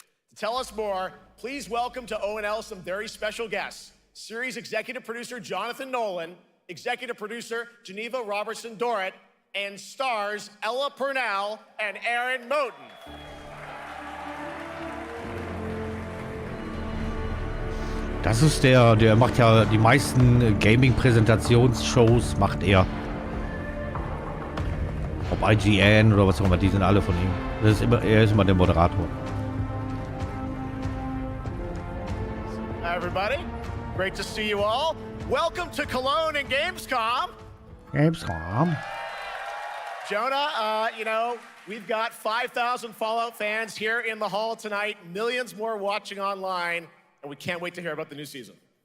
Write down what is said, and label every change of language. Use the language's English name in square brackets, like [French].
[English] To tell us more, please welcome to ONL some very special guests. Series executive producer Jonathan Nolan, executive producer Geneva Robertson-Dorrit, and stars Ella Purnell and Aaron Moten. [German] Das ist der macht ja die meisten Gaming-Präsentationsshows, macht er. Ob IGN oder was auch immer, die sind alle von ihm. Er ist immer der Moderator. [English] Everybody, great to see you all. Welcome to Cologne and Gamescom. Gamescom. Jonah, you know, we've got 5,000 Fallout fans here in the hall tonight, millions more watching online, and we can't wait to hear about the new season.